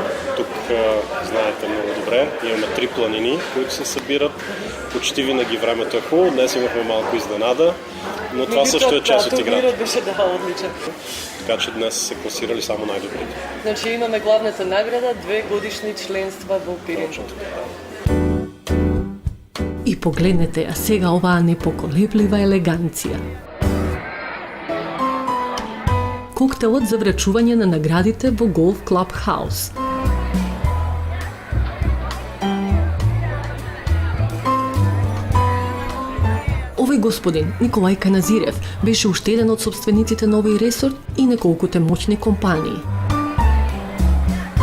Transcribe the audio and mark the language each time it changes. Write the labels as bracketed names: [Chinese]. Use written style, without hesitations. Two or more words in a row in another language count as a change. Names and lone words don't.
[Bulgarian] Тук, знаете много добре, имаме 3 планини, които се събират. Почти винаги времето е хубаво, днес имахме малко изненада, но това също е част от играта. Беше отличен. Така че днес се класирали само най-добрите. Значи имаме главната награда, 2 годишни членства во пиринг. [Macedonian] И погледнете ја сега оваа непоколеблива елеганција. Коктелот за врачување на наградите во Golf Club House. Овој господин, Николај Каназирев, беше уште еден од собствениците на овој ресорт и неколкуте моќни компании.